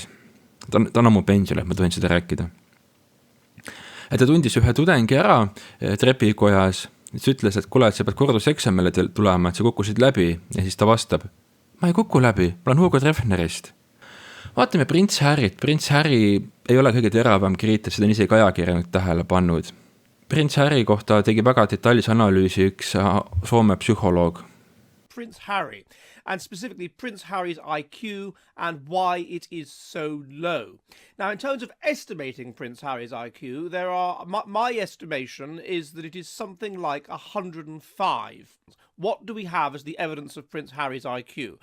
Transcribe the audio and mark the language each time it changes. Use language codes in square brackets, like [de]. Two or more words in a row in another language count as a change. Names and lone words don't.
[et] Ta on ammu pensionil, ma tohin seda rääkida. Et ta tundis ühe tudengi ära trepikojas, siis ütles, et kuule, et sa pead korduseksamile tulema, et sa kukkusid läbi, ja siis ta vastab, ma ei kuku läbi, ma olen Hugo Treffnerist. Vaatame Prints Harryt. Prints Harry ei ole kõige teravam kriitik, seda on isegi ajakirjanikud tähele pannud. Prints Harry kohta tegi väga detailse analüüsi üks Soome psühholoog. [en] Prince Harry, and specifically Prince Harry's IQ and why it is so low. Now, in terms of estimating Prince Harry's IQ, my estimation is that it is something like 105. What do we have as the evidence of Prince Harry's IQ?